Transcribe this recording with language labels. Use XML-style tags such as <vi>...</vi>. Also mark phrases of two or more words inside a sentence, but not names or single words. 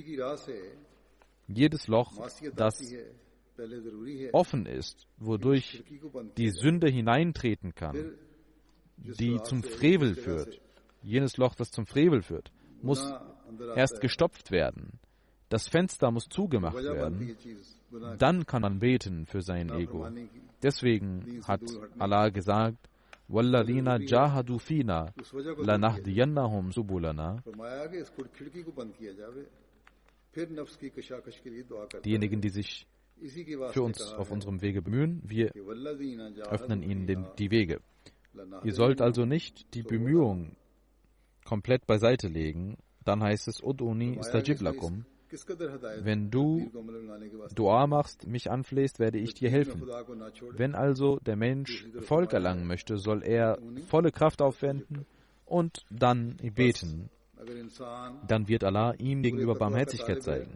<de>Jedes Loch, das offen ist, wodurch die Sünde hineintreten kann, die zum Frevel führt, jenes Loch, das zum Frevel führt, muss erst gestopft werden. Das Fenster muss zugemacht werden. Dann kann man beten für sein Ego. Deswegen hat Allah gesagt,</de> <ar>وَالَّذِينَ جَاهَدُوا فِينَا لَنَهْدِيَنَّهُمْ سُبُلَنَا.</ar> <de>Diejenigen, die sich für uns auf unserem Wege bemühen, wir öffnen ihnen die Wege. Ihr sollt also nicht die Bemühungen komplett beiseite legen. Dann heißt es,</de> <ar>ادعوني أستجب لكم.</ar> <de>Wenn du Dua machst, mich anflehst, werde ich dir helfen. Wenn also der Mensch Erfolg erlangen möchte, soll er volle Kraft aufwenden und dann beten. Dann wird Allah ihm gegenüber Barmherzigkeit zeigen.</de>